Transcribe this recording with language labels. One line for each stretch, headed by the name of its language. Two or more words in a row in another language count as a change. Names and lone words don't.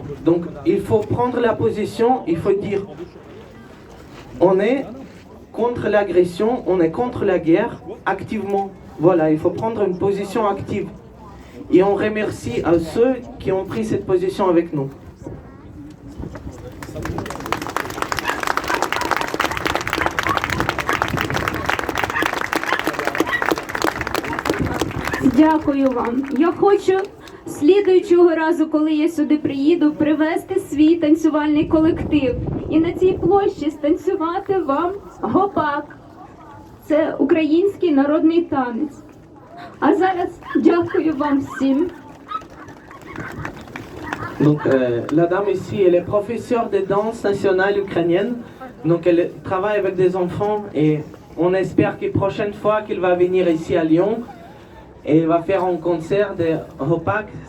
French: Donc, il faut prendre la position, il faut dire « On est contre l'agression, on est contre la guerre, activement. » Voilà, il faut prendre une position active. Et on remercie à ceux qui ont pris cette position avec nous.
Ukrainian: Дякую вам. Я хочу слідуючого разу, коли я сюди приїду, привезти свій танцювальний колектив. І на цій площі станцювати вам гопак. Це український народний танець. А зараз дякую вам всім.
French: Donc, la dame ici, elle est professeure de danse nationale ukrainienne. Donc, elle travaille avec des enfants et on espère que la prochaine fois qu'elle va venir ici à Lyon, elle va faire un concert de Hopak.